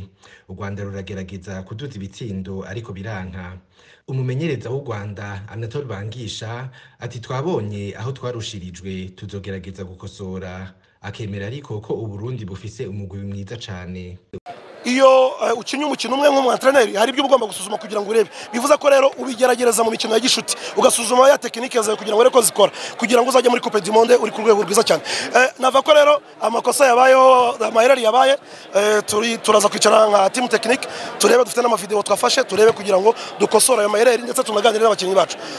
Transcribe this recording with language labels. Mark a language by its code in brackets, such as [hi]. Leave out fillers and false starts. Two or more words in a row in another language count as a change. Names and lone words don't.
[rn] U Rwanda ruragerageza kuduza ibitsindo ariko biranka. Umumenyereza w'u Rwanda Anatole Bangisha ati twabonye aho twarushirijwe tuzogerageza gukosora. Akemera ariko ko u Burundi bufise umugwi mwiza cane. [rw] Iyo ukinye umukino umwe nk'umuantreneri hari ibyo ugomba gusuzuma kugira ngo urebe. Bivuze ko rero ubigeragereza mu mikino ya gishuti ugasuzuma ya tekinike zawe kugira ngo ureko zikora kugira ngo uzajye muri Coupe du Monde uri ku rwego rwiza cyane. Nava ko rero amakosa yabayeho amayeri yabaye turaza kwicara nka team technique turebe dufite n'amavideo twafashe turebe kugira ngo dukosora ayo mayeri ndetse tunaganire n'abakinnyi bacu.